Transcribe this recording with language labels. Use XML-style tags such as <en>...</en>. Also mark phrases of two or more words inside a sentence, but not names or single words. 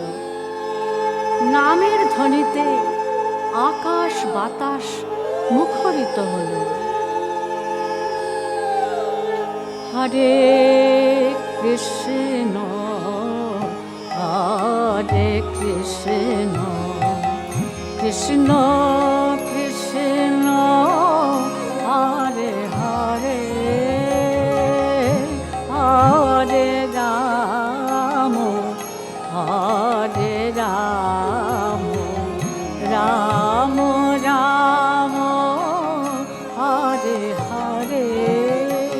<bn>নামের ধ্বনিতে আকাশ বাতাস মুখরিত হল।</bn> <sa>হরে কৃষ্ণ হরে কৃষ্ণ কৃষ্ণ কৃষ্ণ হরে হরে, হরে রাম হরে রাম, রাম রাম হরে হরে।</sa>